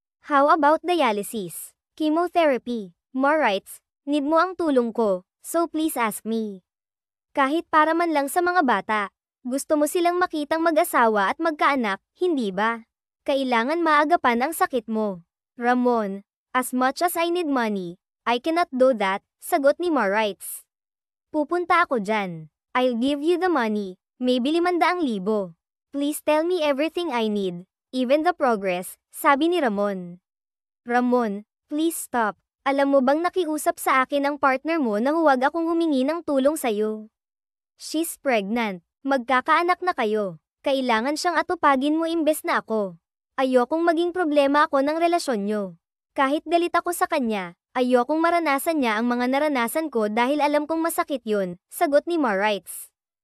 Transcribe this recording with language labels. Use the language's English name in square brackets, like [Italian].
[English] How about dialysis? Chemotherapy? Marites, need [Filipino] mo ang tulong ko, [English] so please ask me. [Filipino] Kahit para man lang sa mga bata. Gusto mo silang makitang mag-asawa at magkaanak, hindi ba? Kailangan maagapan ang sakit mo." [English] "Ramon, as much as I need money, I cannot do that," [Filipino] sagot ni Marites. "Pupunta ako dyan. [English] I'll give you the money, maybe 500,000. Please tell me everything I need, even the progress," [Filipino] sabi ni Ramon. [English] "Ramon, please stop. [Filipino] Alam mo bang nakiusap sa akin ang partner mo na huwag akong humingi ng tulong sa'yo? [English] She's pregnant. [Filipino] Magkakaanak na kayo. Kailangan siyang atupagin mo imbes na ako. Ayokong maging problema ako ng relasyon nyo. Kahit galit ako sa kanya, ayokong maranasan niya ang mga naranasan ko dahil alam kong masakit yun," sagot ni Marites.